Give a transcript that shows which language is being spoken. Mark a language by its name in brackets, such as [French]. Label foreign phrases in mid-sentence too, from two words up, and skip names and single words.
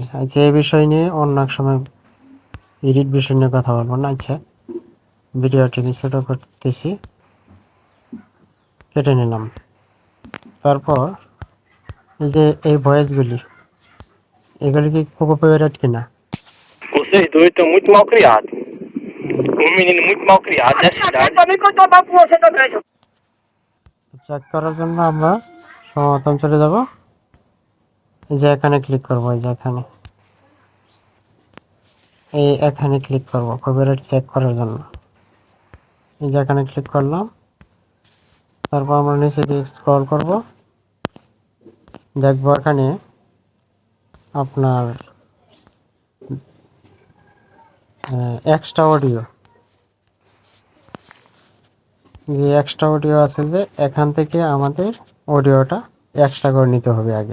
[Bangla] আচ্ছা, এই বিষয় নিয়ে অন্য এক সময় এডিট বিষয় নিয়ে কথা বলবো না। আচ্ছা, ভিডিওটি ছোট করতেছি, কেটে নিলাম। তারপর এই যে এই ভয়েসগুলি, এগুলি কি কপিরাইট কিনা [Portuguese] Vocês dois estão muito mal criados. Um menino muito mal criado nessa cidade. Pra mim que eu tomar com você também, seu [Bangla] চেক করার জন্য আমরা সমাধান চলে যাব। এই যে এখানে ক্লিক করব, এই যে এখানে ক্লিক করব কপিরাইট চেক করার জন্য। এই যে এখানে ক্লিক করলাম। তারপর আমরা নিচে দিয়ে স্ক্রল করব, দেখব এখানে আপনার [English] extra audio, [Bangla] যে [English] extra audio [Bangla] আছে, যে এখান থেকে আমাদের অডিওটা এক্সট্রা করে নিতে হবে আগে।